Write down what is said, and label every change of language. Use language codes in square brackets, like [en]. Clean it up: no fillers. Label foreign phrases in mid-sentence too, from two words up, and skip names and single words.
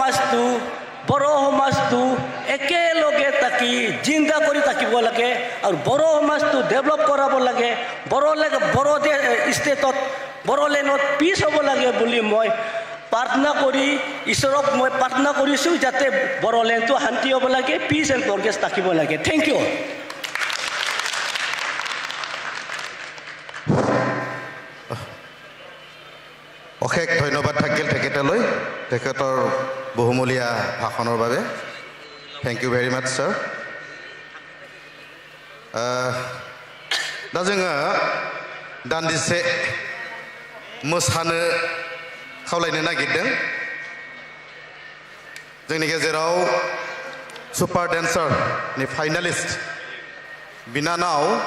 [as] সমাজটো একেলগে থাকি জিন্দা কৰি থাকিব লাগে আৰু বড়ো সমাজটো ডেভেলপ কৰাব লাগে বড়ো ষ্টেটত বড়োলেণ্ডত পিচ হ'ব লাগে বুলি মই প্ৰাৰ্থনা কৰি ঈশ্বৰক মই প্ৰাৰ্থনা কৰিছোঁ যাতে বড়োলেণ্ডটো শান্তি হ'ব লাগে [en] peace and progress [as] থাকিব লাগে [en] thank you [as] অশেষ ধন্যবাদ থাকিল তেখেতলৈ তেখেতৰ বহুমূলীয়া ভাষণৰ বাবে [en] thank you very much sir [brx] दा जोङो दान्दिसे मोसानो खावलायनो नागिरदों जोंनि गेजेराव सुपार डेन्सारनि फाइनालिस्ट बिनानाव